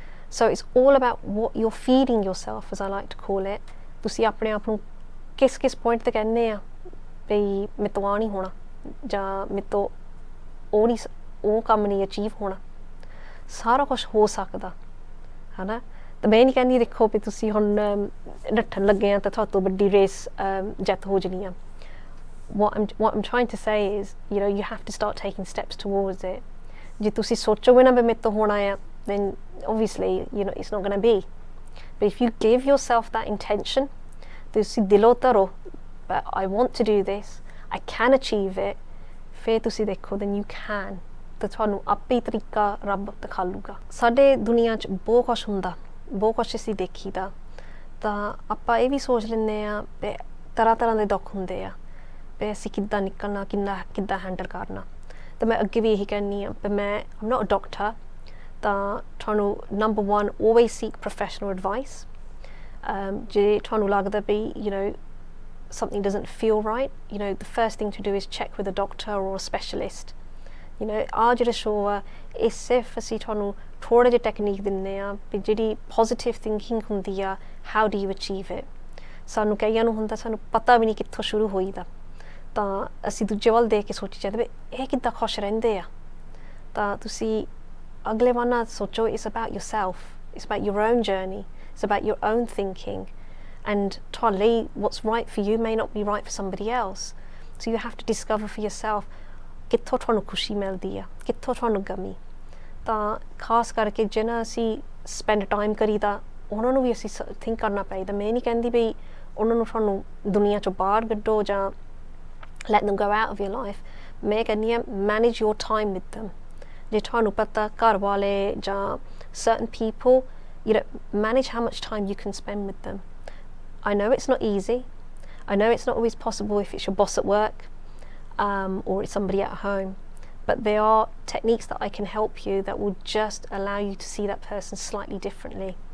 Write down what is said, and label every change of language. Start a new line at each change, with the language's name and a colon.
English: So it's all about what you're feeding yourself, as I like to call it.
Punjabi: ਤੁਸੀਂ ਆਪਣੇ ਆਪ ਨੂੰ ਕਿਸ ਪੁਆਇੰਟ ਤੇ ਕਹਿੰਦੇ ਆ ਵੀ ਮੇਰੇ ਤੋਂ ਆ ਨਹੀਂ ਹੋਣਾ, ਜਾਂ ਮੇਰੇ ਤੋਂ ਉਹ ਕੰਮ ਨਹੀਂ ਅਚੀਵ ਹੋਣਾ। ਸਾਰਾ ਕੁਛ ਹੋ ਸਕਦਾ ਹੈ ਨਾ। ਤਾਂ ਮੈਂ ਨਹੀਂ ਕਹਿੰਦੀ ਦੇਖੋ ਵੀ ਤੁਸੀਂ ਹੁਣ ਨੱਠਣ ਲੱਗੇ ਆ ਤਾਂ ਤੁਹਾਤੋਂ ਵੱਡੀ ਰੇਸ ਜਿੱਤ ਹੋ ਜਾਣੀ ਆ।
English: what I'm trying to say is, you know, you have to start taking steps towards it.
Punjabi: ਜੇ ਤੁਸੀਂ ਸੋਚੋਗੇ ਨਾ ਵੀ ਮੇਰੇ ਤੋਂ ਹੋਣਾ ਆ,
English: then obviously, you know, it's not going to be. But if you give yourself that intention,
Punjabi: ਤੁਸੀਂ ਦਿਲੋਂ ਧਰੋ,
English: but I want to do this, I can achieve it,
Punjabi: ਫਿਰ ਤੁਸੀਂ ਦੇਖੋ
English: then you can,
Punjabi: ਤਾਂ ਤੁਹਾਨੂੰ ਆਪੇ ਹੀ ਤਰੀਕਾ ਰੱਬ ਦਿਖਾ ਲੂਗਾ। ਸਾਡੇ ਦੁਨੀਆ 'ਚ ਬਹੁਤ ਕੁਛ ਹੁੰਦਾ, ਬਹੁਤ ਕੁਛ ਅਸੀਂ ਦੇਖੀਦਾ, ਤਾਂ ਆਪਾਂ ਇਹ ਵੀ ਸੋਚ ਲੈਂਦੇ ਆ ਵੀ ਤਰ੍ਹਾਂ ਦੇ ਦੁੱਖ ਹੁੰਦੇ ਆ, ਵੀ ਅਸੀਂ ਕਿੱਦਾਂ ਨਿਕਲਣਾ, ਕਿੱਦਾਂ ਹੈਂਡਲ ਕਰਨਾ। ਤਾਂ ਮੈਂ ਅੱਗੇ ਵੀ ਇਹੀ ਕਹਿੰਦੀ ਆ ਵੀ ਮੈਂ
English: I'm not a doctor,
Punjabi: ਤਾਂ ਤੁਹਾਨੂੰ
English: number one always seek professional advice.
Punjabi: ਜੇ ਤੁਹਾਨੂੰ ਲੱਗਦਾ ਵੀ
English: you know something doesn't feel right, you know the first thing to do is check with a doctor or a specialist. You know
Punjabi: ਆਹ ਜਿਹੜਾ show ਆ ਇਹ ਸਿਰਫ ਅਸੀਂ ਤੁਹਾਨੂੰ ਥੋੜ੍ਹਾ ਜਿਹਾ ਟੈਕਨੀਕ ਦਿੰਦੇ ਆ ਵੀ ਜਿਹੜੀ ਪੋਜ਼ੀਟਿਵ ਥਿੰਕਿੰਗ ਹੁੰਦੀ ਆ,
English: how do you achieve it.
Punjabi: ਸਾਨੂੰ ਕਈਆਂ ਨੂੰ ਹੁੰਦਾ ਸਾਨੂੰ ਪਤਾ ਵੀ ਨਹੀਂ ਕਿੱਥੋਂ ਸ਼ੁਰੂ ਹੋਈਦਾ, ਤਾਂ ਅਸੀਂ ਦੂਜੇ ਵੱਲ ਦੇਖ ਕੇ ਸੋਚੀ ਜਾਂਦੇ ਵੀ ਇਹ ਕਿੱਦਾਂ ਖੁਸ਼ ਰਹਿੰਦੇ ਆ। ਤਾਂ ਤੁਸੀਂ ਅਗਲੇ ਵਾਰ ਨਾ ਸੋਚੋ,
English: it's about yourself, it's about your own journey, it's about your own thinking, and
Punjabi: ਤੁਹਾਡੇ
English: what's right for you may not be right for somebody else, so you have to discover for yourself
Punjabi: ਕਿੱਥੋਂ ਤੁਹਾਨੂੰ ਖੁਸ਼ੀ ਮਿਲਦੀ ਆ, ਕਿੱਥੋਂ ਤੁਹਾਨੂੰ ਗਮੀ। ਤਾਂ ਖਾਸ ਕਰਕੇ ਜਿਹਨਾਂ ਅਸੀਂ ਸਪੈਂਡ ਟਾਈਮ ਕਰੀਦਾ ਉਹਨਾਂ ਨੂੰ ਵੀ ਅਸੀਂ ਥਿੰਕ ਕਰਨਾ ਚਾਹੀਦਾ। ਮੈਂ ਨਹੀਂ ਕਹਿੰਦੀ ਵੀ ਉਹਨਾਂ ਨੂੰ ਤੁਹਾਨੂੰ ਦੁਨੀਆ 'ਚੋਂ ਬਾਹਰ ਕੱਢੋ ਜਾਂ
English: let them go out of your life,
Punjabi: ਮੈਂ ਕਹਿੰਦੀ ਹਾਂ
English: manage your time with them.
Punjabi: ਜੇ ਤੁਹਾਨੂੰ ਪਤਾ ਘਰ ਵਾਲੇ ਜਾਂ
English: certain people, you know, manage how much time you can spend with them. I know it's not easy, I know it's not always possible if it's your boss at work, or it's somebody at home, but there are techniques that I can help you that will just allow you to see that person slightly differently.